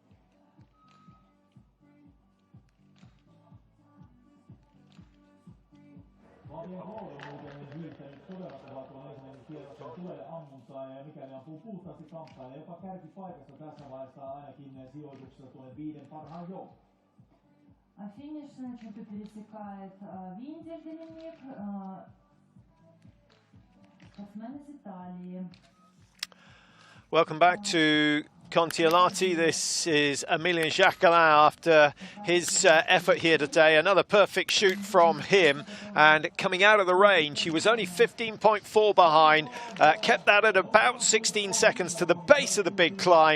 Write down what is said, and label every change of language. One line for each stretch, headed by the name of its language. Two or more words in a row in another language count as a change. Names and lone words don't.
Finnish: Tulee ammuntaa ja mikäli ampuu puhtaasti kamppailee jopa kärkipaikassa tässä vaiheessa ainakin sijoituksessa tuonne 5 parhaan joukkoon.
Russian: Финишную черту пересекает Виндель Доминик, спортсмен из Италии.
English: Welcome back to Kontiolahti. This is Emilien Jacquelin after his effort here today. Another perfect shoot from him. And coming out of the range, he was only 15.4 behind. Kept that at about 16 seconds to the base of the big climb.